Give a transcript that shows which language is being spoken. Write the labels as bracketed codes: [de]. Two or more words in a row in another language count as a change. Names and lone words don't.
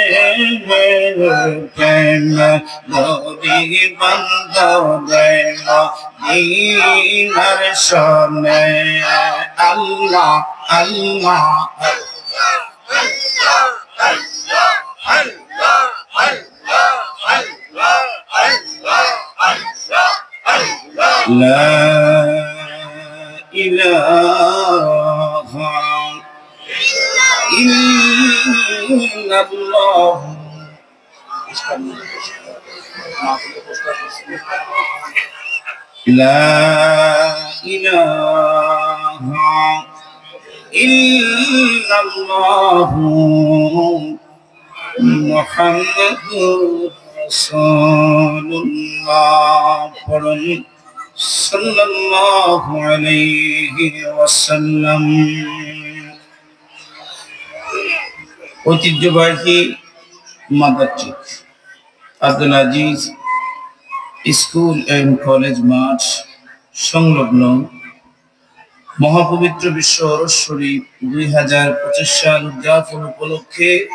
[ar] dodi bando demo dinar sone الله الله La إله إلا الله لا إله إلا الله محمد رسول الله صلى الله عليه وسلم [bn] ঐতিহ্যবাহী মাদারচক আব্দুল আজিজ স্কুল এন্ড কলেজ মাঠ সংলগ্ন মহাপবিত্র বিশ্ব ওরস শরীফ 2025 সাল উদযাপন উপলক্ষে